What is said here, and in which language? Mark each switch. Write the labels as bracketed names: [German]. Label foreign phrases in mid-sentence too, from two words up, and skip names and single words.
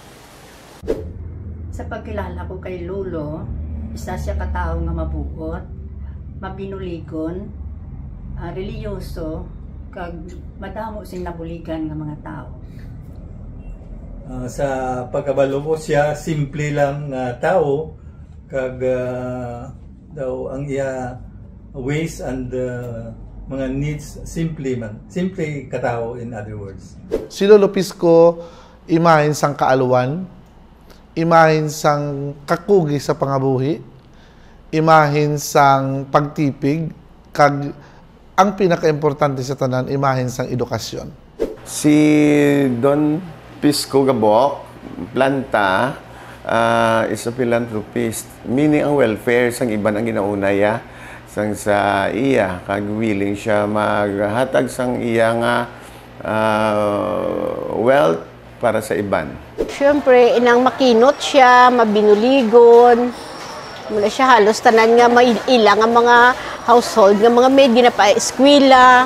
[Hiligaynon] Sa pagkilala ko kay Lolo, isa siya katao nga mabuot, mabinuligon, reliyoso, kag madamo sing nabuligan nga mga tao. Sa pagkabalo ko siya, simple lang tao, kag daw ang iya [English] ways and [Hiligaynon] mga needs simple man. Simple katao, [English] in other words. [Hiligaynon] Si Lolo Pisco, imahin sang kaalwan, imahin sang kakugi sa pangabuhi, imahin sang pagtipig, kag ang pinaka-importante sa tanan, imahin sang edukasyon. Si Don Pisco Gabok Planta [English] is a philanthropist, meaning [Hiligaynon] ang welfare sang iban ang ginaunaya sang sa iya, kag willing siya maghatag sang iya nga wealth para sa iban. Siyempre, inang makinot siya, mabinuligon. Mula siya halos tanan nga mailang ang mga household, nga mga maid, ginapa-eskwela.